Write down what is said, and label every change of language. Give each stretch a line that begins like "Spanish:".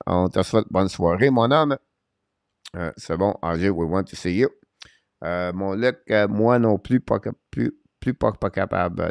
French: On te souhaite bonne soirée, mon homme. C'est bon, RJ,
English: we want to see you.
French: Mon Luc, moi non plus, pas capable.